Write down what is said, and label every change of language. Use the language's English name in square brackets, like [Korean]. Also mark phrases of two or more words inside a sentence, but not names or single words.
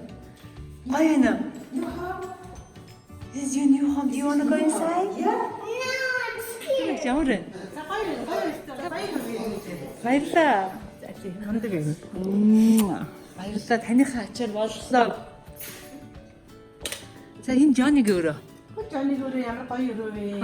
[Mongolian] Гоё юм уу? [English] Is your new home? Do you want to go inside? Yeah. [Mongolian] Ямар вэ? Баярлалаа. Хандаг юм. Баярлалаа. Таныхаа ачаар боллоо. За энэ Жониг өөрөө. Жониг өөрөө ямар гоё өрөө вэ?